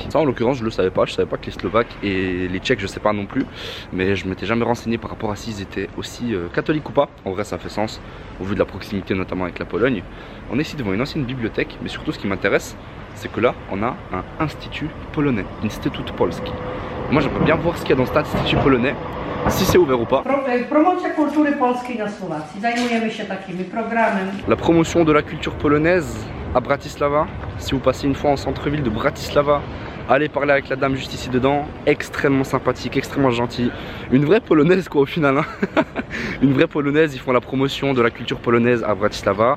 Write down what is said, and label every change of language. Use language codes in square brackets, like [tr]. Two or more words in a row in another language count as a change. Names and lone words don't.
[fr] Ça en l'occurrence je le savais pas, je savais pas que les Slovaques et les Tchèques je sais pas non plus, mais je m'étais jamais renseigné par rapport à s'ils étaient aussi catholiques ou pas. En vrai ça fait sens, au vu de la proximité notamment avec la Pologne. On est ici devant une ancienne bibliothèque, mais surtout ce qui m'intéresse, c'est que là on a un institut polonais, [pl] Instytut Polski. [fr] Moi j'aimerais bien voir ce qu'il y a dans cet institut polonais, si c'est ouvert ou pas. [pl] Promocja kultury polskiej na Słowacji. Zajmujemy się takimi programem. [fr] La promotion de la culture polonaise à Bratislava. Si vous passez une fois en centre-ville de Bratislava, allez parler avec la dame juste ici dedans. Extrêmement sympathique, extrêmement gentille. Une vraie polonaise quoi au final. Hein. Une vraie polonaise, ils font la promotion de la culture polonaise à Bratislava.